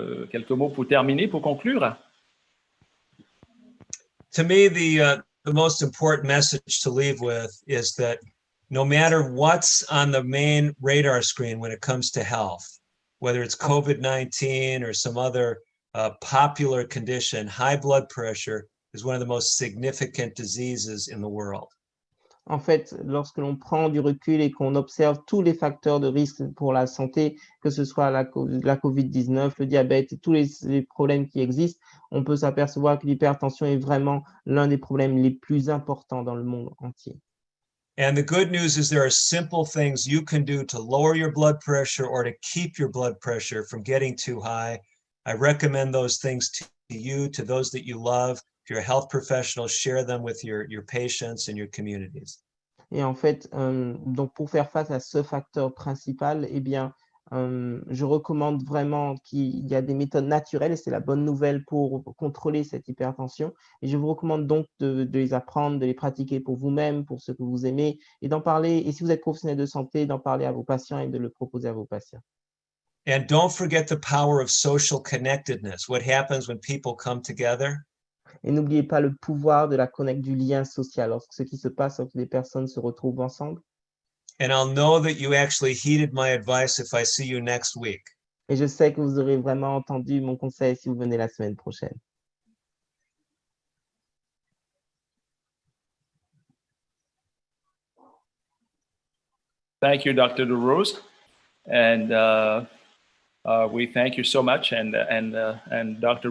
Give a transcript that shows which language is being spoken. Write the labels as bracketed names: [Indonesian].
[French] Quelques mots pour terminer, pour conclure. [English] To me, the most important message to leave with is that no matter what's on the main radar screen when it comes to health, whether it's COVID-19 or some other popular condition, high blood pressure is one of the most significant diseases in the world. [French] En fait, lorsque l'on prend du recul et qu'on observe tous les facteurs de risque pour la santé, que ce soit la COVID-19, le diabète et tous les problèmes qui existent, on peut s'apercevoir que l'hypertension est vraiment l'un des problèmes les plus importants dans le monde entier. [English] And the good news is there are simple things you can do to lower your blood pressure or to keep your blood pressure from getting too high. I recommend those things to you, to those that you love. If you're a health professional, share them with your patients and your communities. [French] Et en fait, donc pour faire face à ce facteur principal, eh bien, je recommande vraiment qu'il y a des méthodes naturelles, et c'est la bonne nouvelle pour contrôler cette hypertension. Et je vous recommande donc de les apprendre, de les pratiquer pour vous-même, pour ceux que vous aimez, et d'en parler. Et si vous êtes professionnel de santé, d'en parler à vos patients et de le proposer à vos patients. [English] And don't forget the power of social connectedness. What happens when people come together? [French] Et n'oubliez pas le pouvoir de du lien social, lorsque ce qui se passe lorsque les personnes se retrouvent ensemble. [English] And I'll know that you actually heeded my advice if I see you next week. [French] Et je sais que vous aurez vraiment entendu mon conseil si vous venez la semaine prochaine. [English] Thank you, Dr. DeRose. And we thank you so much, and Dr.